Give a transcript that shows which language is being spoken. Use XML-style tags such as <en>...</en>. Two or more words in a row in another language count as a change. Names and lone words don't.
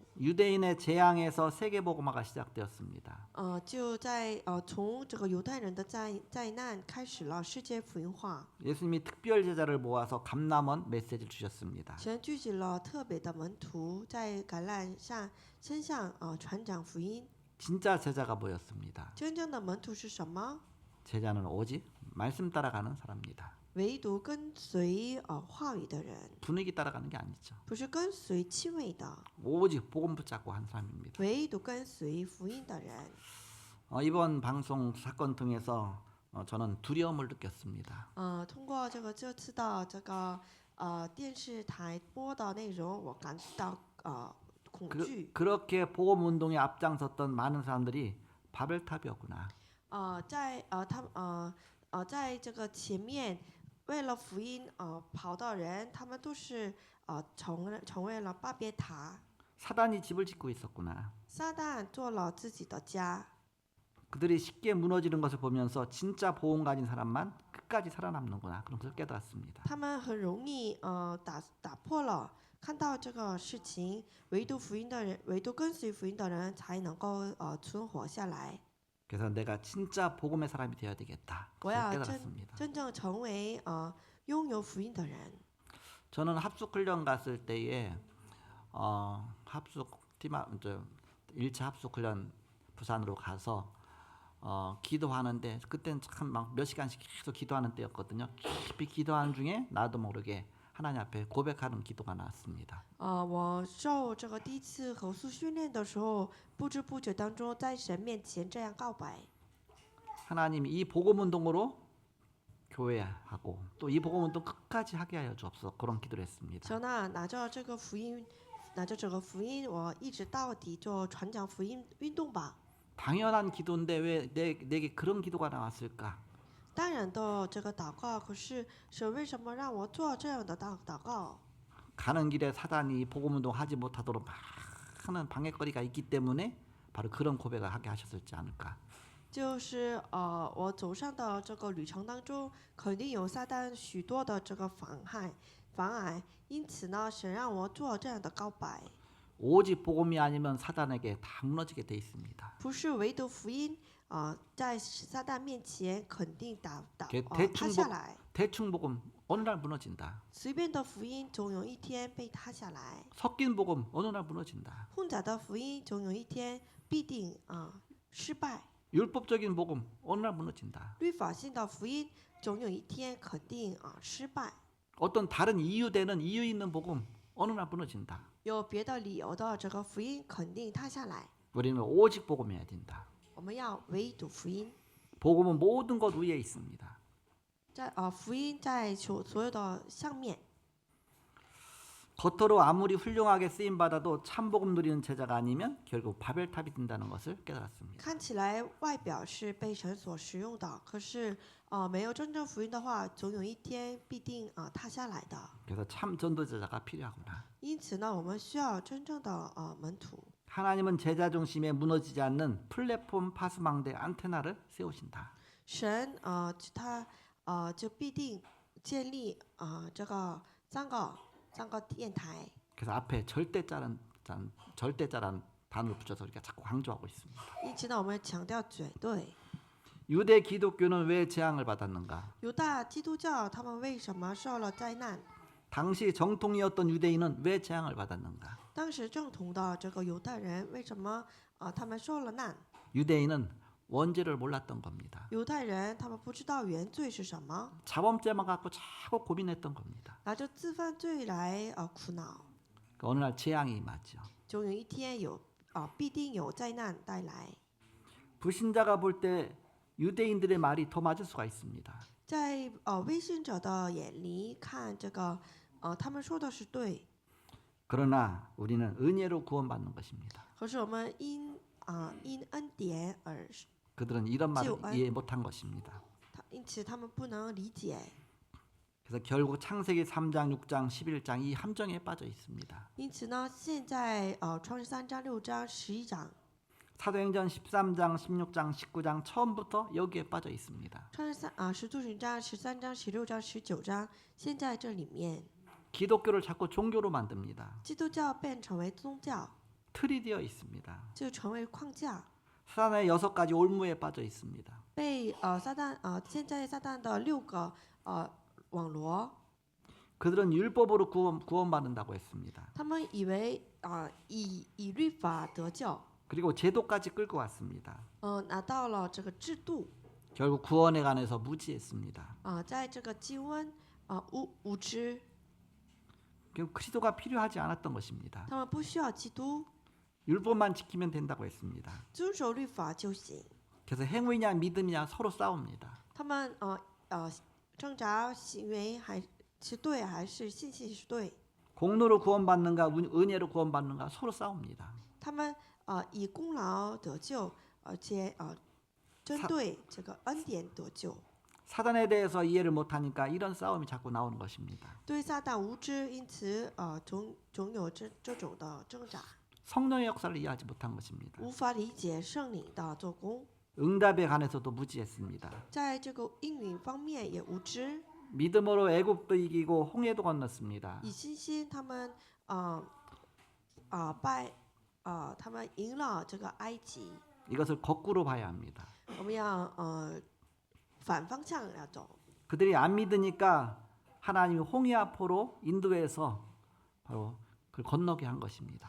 <ko>유대인의 재앙에서 세계 복음화가 시작되었습니다.</ko> <zh>就在从这个犹太人的灾难开始了世界福音化。</zh> <ko>예수님이 특별 제자를 모아서 감람원 메시지를 주셨습니다.</ko> <zh>神聚集了特别的门徒，在橄榄上身上传讲福音。</zh> <ko>진짜 제자가 뭐였습니다.</ko> <zh>真正的门徒是什么？</zh> <ko>제자는 오직 말씀 따라가는 사람입니다.</ko> <zh>唯独跟随话语的人，</zh> <ko>분위기 따라가는 게 아니죠.</ko> <zh>不是跟随气味的，</zh> <ko>오직 복음 붙잡고 한 사람입니다.</ko> <zh>唯独跟随福音的人。</zh> <ko>이번 방송 사건 통해서 저는 두려움을 느꼈습니다.</ko> <zh>通过这次的这个电视台播的内容，我感到恐惧。</zh> <ko>그렇게 복음 운동에 앞장섰던 많은 사람들이 바벨탑이었구나.</ko> <zh>在这个前面为了福音跑的人，他们都是成为了巴别塔。</zh> <ko>사단이 집을 짓고 있었구나.</ko> <zh>撒旦做了自己的家。</zh> <ko>그들이 쉽게 무너지는 것을 보면서 진짜 복음 가진 사람만 끝까지 살아남는구나. 그런 것을 깨달았습니다.</ko> <zh>他们很容易打破了，看到这个事情，唯独福音的人，唯独跟随福音的人才能够存活下来。</zh> <ko>그래서 내가 진짜 복음의 사람이 되어야 되겠다.</ko> <zh>我</zh> <ko>그걸</ko> <zh>要</zh> <ko>깨달았습니다.</ko> <zh>真正成为拥有福音的人。</zh> <ko>저는 합숙 훈련 갔을 때에 합숙 팀 1차 합숙 훈련 부산으로 가서 기도하는데 그때는 참 막 몇 시간씩 계속 기도하는 때였거든요. 깊이 기도하는 중에 나도 모르게 하나님 앞에 고백하는 기도가 나왔습니다.</ko> <zh>我受这个第一次口述训练的时候，不知不觉当中在神面前这样告白。</zh> <ko>하나님 이 복음 운동으로 교회하고 또 이 복음 운동 끝까지 하게 하여 주옵소서 그런 기도를 했습니다.</ko> <zh>神啊，拿着这个福音，拿着这个福音，我一直到底做传讲福音运动吧。</zh> <ko>당연한 기도인데 왜 내게 그런 기도가 나왔을까?</ko> <zh>当然的这个祷告，可是神为什么让我做这样的祷告？</zh> <ko>가는 길에 사단이 복음 운동 하지 못하도록 많은 방해거리가 있기 때문에 바로 그런 고백을 하게 하셨을지 않을까?</ko> <zh>就是我走上的这个旅程当中，肯定有撒旦许多的这个妨碍，因此呢，神让我做这样的告白。</zh> <ko>오직 복음이 아니면 사단에게 다 무너지게 돼 있습니다.</ko> <zh>不是唯独福音在撒旦面前肯定塌</zh> <ko>대충</ko> <zh>下来。</zh> <ko>대충 복음 어느 날 무너진다.</ko> <zh>随便的福音总有一天被塌下来，</zh> <ko>섞인 복음 어느 날 무너진다.</ko> <zh>混杂的福音总有一天必定失败，</zh> <ko>율법적인 복음 어느 날 무너진다.</ko> <zh>律法性的福音总有一天肯定失败，</zh> <ko>어떤 다른 이유 있는 복음 어느 날 무너진다.</ko> <zh>有别的理由的这个福音肯定塌下来。</zh> <ko>우리는 오직 복음해야 된다.</ko> <zh>我们要唯独福音，</zh> <ko>복음은 모든 것 위에 있습니다.</ko> <zh>福音在所有的上面。</zh> <ko>겉으로 아무리 훌륭하게 쓰임 받아도 참 복음 누리는 제자가 아니면 결국 바벨탑이 된다는 것을 깨달았습니다.</ko> <zh>看起来外表是被神所使用的，可是没有真正福音的话，总有一天必定塌下来的。</zh> <ko>그래서 참 전도제자가 필요하구나.</ko> <zh>因此呢，我们需要真正的门徒。</zh> <ko>하나님은 제자 중심에 무너지지 않는 플랫폼 파수망대 안테나를 세우신다.</ko> <zh>神他就必定建立这个三个电台。</zh> <ko>그래서 앞에 절대자란 단어를 붙여서 우리가 자꾸 강조하고 있습니다.</ko> <zh>因此呢，我们强调绝对。</zh> <ko>유대 기독교는 왜 재앙을 받았는가?</ko> <zh>犹大基督教他们为什么受了灾难？</zh> <ko>당시 정통이었던 유대인은 왜 재앙을 받았는가?</ko> <zh>当时正统的这个犹太人为什么他们受了难？</zh> <ko>유대인은 원죄를 몰랐던 겁니다.</ko> <zh>犹太人他们不知道原罪是什么，</zh> <ko>자범죄만 갖고 자꾸 고민했던 겁니다.</ko> <zh>拿着自犯罪来苦恼，</zh> <ko>그러니까 어느 날 재앙이 임하죠.</ko> <zh>总有一天必定有灾难带来。</zh> <ko>불신자가 볼 때 유대인들의 말이 더 맞을 수가 있습니다.</ko> <zh>在未信者的眼里看这个他们说的是对，</zh> <ko>그러나 우리는 은혜로 구원받는 것입니다.</ko> <zh>可是我们因恩典而</zh> <ko>그들은 이런 말을 지옥 안- 이해 못한 것입니다.</ko> <zh>因此他们不能理解，</zh> <ko>그래서 결국 창세기 3장, 6장, 11장 이 함정에 빠져 있습니다.</ko> <zh>因此呢，现在创世3章、6章、11章，</zh> <ko>사도행전 13장, 16장, 19장 처음부터 여기에 빠져 있습니다.</ko> <zh>使徒行传13章、16章、19章，现在这里面</zh> <ko>기독교를 자꾸 종교로 만듭니다.</ko> <zh>基督教变成为宗教，</zh> <ko>틀이 되어 있습니다.</ko> <zh>就成为框架，</zh> <ko>사단의 6가지 올무에 빠져 있습니다.</ko> <zh>被现在撒旦的6个网罗，</zh> <ko>그들은 율법으로 구원받는다고 했습니다.</ko> <zh>他们以为以律法得救，</zh> <ko>그리고 제도까지 끌고 왔습니다.</ko> <zh>拿到了这个制度，</zh> <ko>결국 구원에 관해서 무지했습니다.</ko> <zh>在这个基温无知，</zh> <ko>결국 그리스도가 필요하지 않았던 것입니다.</ko> <zh>他们不需要基督，</zh> <ko>율법만 지키면 된다고 했습니다.</ko> <zh>遵守律法就行。</zh> <ko>그래서 행위냐 믿음이냐 서로 싸웁니다.</ko> <zh>他们挣扎行为是对还是信心是对？</zh> <ko>공로로 구원받는가 은혜로 구원받는가 서로 싸웁니다.</ko> <zh>他们以功劳得救，而且针对这个恩典得救。</zh> <ko>사단에 대해서 이해를 못하니까 이런 싸움이 자꾸 나오는 것입니다.</ko> <zh>对撒旦无知，因此总有这种的挣扎，</zh> <ko>성령의 역사를 이해하지 못한 것입니다.</ko> <zh>无法理解圣灵的做工，</zh> <ko>응답에 관해서도 무지했습니다.</ko> <zh>在这个应允方面也无知。</zh> <ko>믿음으로 애굽도 이기고 홍해도 건넜습니다.</ko> <zh>以信心，他们他们赢了这个埃及。</zh> <ko>이것을 거꾸로 봐야 합니다.</ko> <zh>我们要反方向要走。</zh> <ko>그들이 안 믿으니까 하나님이 홍해 앞으로 인도해서 바로 그걸 건너게 한 것입니다.</ko>